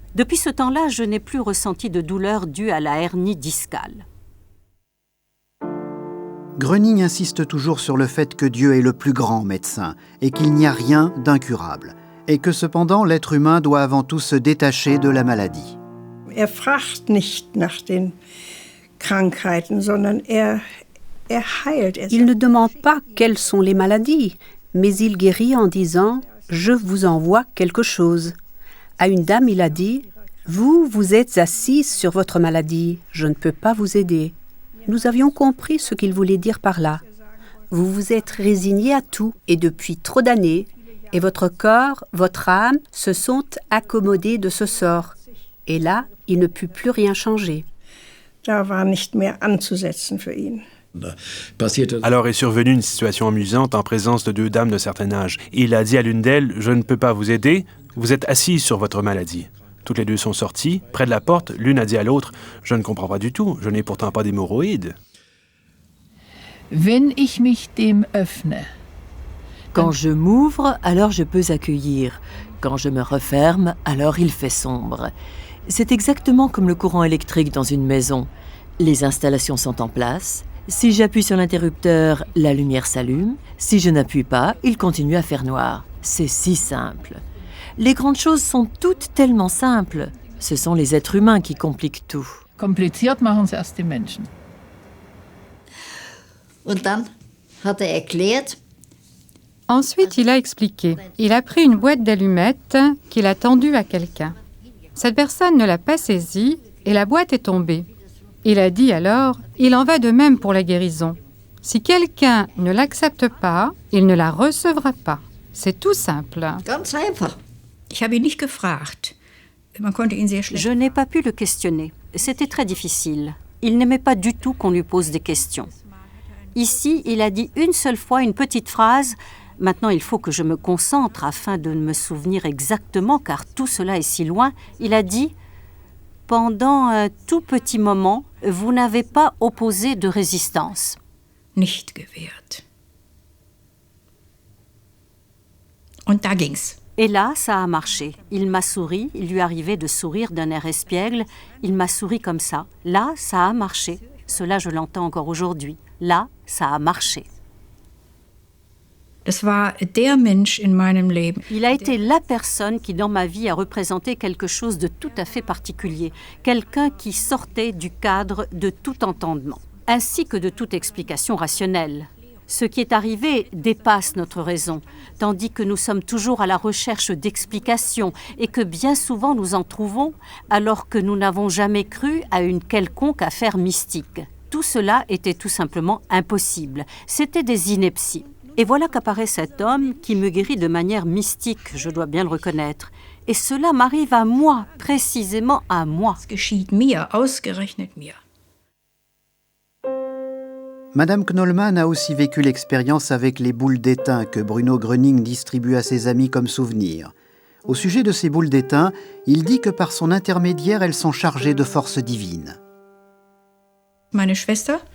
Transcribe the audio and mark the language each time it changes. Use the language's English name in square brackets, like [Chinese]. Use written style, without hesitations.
[French] Depuis ce temps-là, je n'ai plus ressenti de douleur due à la hernie discale. Gröning insiste toujours sur le fait que Dieu est le plus grand médecin et qu'il n'y a rien d'incurable, et que cependant l'être humain doit avant tout se détacher de la maladie. [German] Fragt nicht nach den Krankheiten, sondern heilt. [French] Il ne demande pas quelles sont les maladies, mais il guérit en disant « Je vous envoie quelque chose ». À une dame, il a dit « Vous êtes assise sur votre maladie, je ne peux pas vous aider ». Nous avions compris ce qu'il voulait dire par là. Vous vous êtes résigné à tout, et depuis trop d'années, et votre corps, votre âme se sont accommodés de ce sort. Et là, il ne put plus rien changer. [German] Da war nicht mehr anzusetzen für ihn. [French] Alors est survenue une situation amusante en présence de 2 dames de certain âge. Il a dit à l'une d'elles « Je ne peux pas vous aider, vous êtes assise sur votre maladie ». Toutes les 2 sont sorties. Près de la porte, l'une a dit à l'autre « Je ne comprends pas du tout, je n'ai pourtant pas d'hémorroïdes ». [German] Wenn ich mich dem öffne. [French] Quand je m'ouvre, alors je peux accueillir. Quand je me referme, alors il fait sombre. C'est exactement comme le courant électrique dans une maison. Les installations sont en place. Si j'appuie sur l'interrupteur, la lumière s'allume. Si je n'appuie pas, il continue à faire noir. C'est si simple. Les grandes choses sont toutes tellement simples. Ce sont les êtres humains qui compliquent tout. [German] Kompliziert machen's erst die Menschen. Und dann hat erklärt. [French] Ensuite, il a expliqué. Il a pris une boîte d'allumettes qu'il a tendue à quelqu'un. Cette personne ne l'a pas saisie et la boîte est tombée. Il a dit alors, il en va de même pour la guérison. Si quelqu'un ne l'accepte pas, il ne la recevra pas. C'est tout simple. [German] Ganz einfach. Ich habe ihn nicht gefragt. Man konnte ihn sehr schlecht... [French] Je n'ai pas pu le questionner. C'était très difficile. Il n'aimait pas du tout qu'on lui pose des questions. Ici, il a dit une seule fois une petite phrase. Maintenant, il faut que je me concentre afin de me souvenir exactement, car tout cela est si loin. Il a dit... Pendant un tout petit moment, vous n'avez pas opposé de résistance. [German] Nicht gewehrt. Und da ging's. [French] Et là, ça a marché. Il m'a souri, il lui arrivait de sourire d'un air espiègle. Il m'a souri comme ça. Là, ça a marché. Cela, je l'entends encore aujourd'hui. Là, ça a marché. [German] Das war der Mensch in meinem Leben. [French] Il a été la personne qui, dans ma vie, a représenté quelque chose de tout à fait particulier. Quelqu'un qui sortait du cadre de tout entendement, ainsi que de toute explication rationnelle. Ce qui est arrivé dépasse notre raison, tandis que nous sommes toujours à la recherche d'explications et que bien souvent nous en trouvons, alors que nous n'avons jamais cru à une quelconque affaire mystique. Tout cela était tout simplement impossible. C'était des inepties. Et voilà qu'apparaît cet homme qui me guérit de manière mystique, je dois bien le reconnaître. Et cela m'arrive à moi, précisément à moi. [German] Es geschieht mir, ausgerechnet mir. [French] Madame Knollmann a aussi vécu l'expérience avec les boules d'étain que Bruno Gröning distribue à ses amis comme souvenir. Au sujet de ces boules d'étain, il dit que par son intermédiaire, elles sont chargées de forces divines. [German] Meine Schwester?